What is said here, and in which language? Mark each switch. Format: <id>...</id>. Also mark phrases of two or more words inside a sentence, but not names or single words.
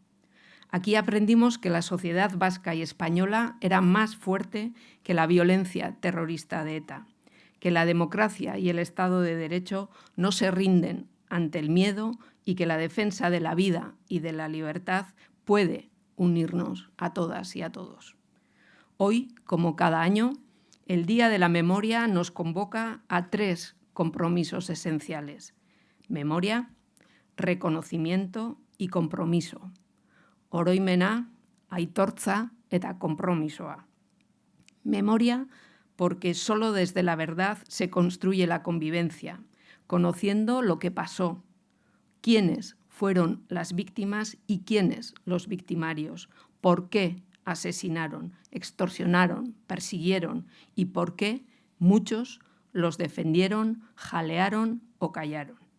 <es>Aquí aprendimos que la sociedad vasca y española era más fuerte que la violencia terrorista de ETA, que la democracia y el Estado de Derecho no se rinden ante el miedo y que la defensa de la vida y de la libertad puede unirnos a todas y a todos. Hoy, como cada año, el Día de la Memoria nos convoca a 3 compromisos esenciales: memoria, reconocimiento y compromiso.</es> <eu>Oroimena, aitortza eta konpromisoa.</eu> <es>Memoria, porque solo desde la verdad se construye la convivencia, conociendo lo que pasó, quiénes fueron las víctimas y quiénes los victimarios, por qué asesinaron, extorsionaron, persiguieron y por qué muchos los defendieron, jalearon o callaron.</es>